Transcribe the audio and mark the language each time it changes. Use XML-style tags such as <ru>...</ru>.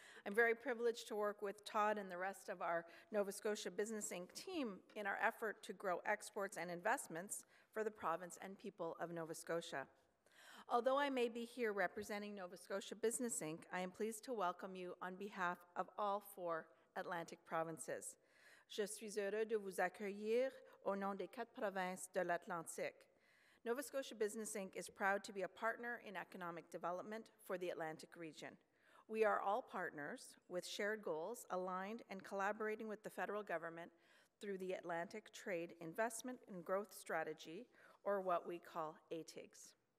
<en>I'm very privileged to work with Todd and the rest of our Nova Scotia Business Inc. team in our effort to grow exports and investments for the province and people of Nova Scotia. Although I may be here representing Nova Scotia Business Inc., I am pleased to welcome you on behalf of all 4 Atlantic provinces.</en> <fr>Je suis heureux de vous accueillir au nom des 4 provinces de l'Atlantique.</fr> <en>Nova Scotia Business Inc. is proud to be a partner in economic development for the Atlantic region. We are all partners with shared goals, aligned and collaborating with the federal government through the Atlantic Trade Investment and Growth Strategy, or what we call ATIGS.</en>